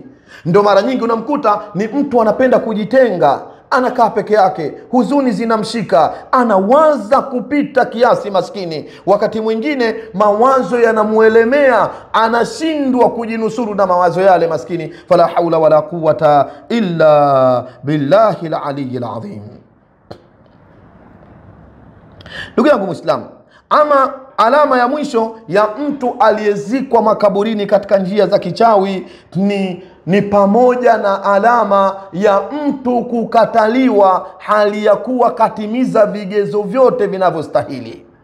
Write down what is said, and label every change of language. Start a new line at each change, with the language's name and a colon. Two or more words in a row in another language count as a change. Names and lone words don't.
Swahili: Ndio mara nyingi unamkuta ni mtu anapenda kujitenga, anakaa peke yake, huzuni zinamshika, anawaza kupita kiasi maskini. Wakati mwingine mawazo yanamuelemea, anashindwa kujinusuru na mawazo yale maskini.
Arabic: فلا حول ولا قوة إلا بالله العلي العظيم.
Swahili: Ndugu yangu Muislamu, ama alama ya mwisho ya mtu aliyezikwa makaburini katika njia za kichawi ni pamoja na alama ya mtu kukataliwa hali ya kuwa katimiza vigezo vyote vinavyostahili.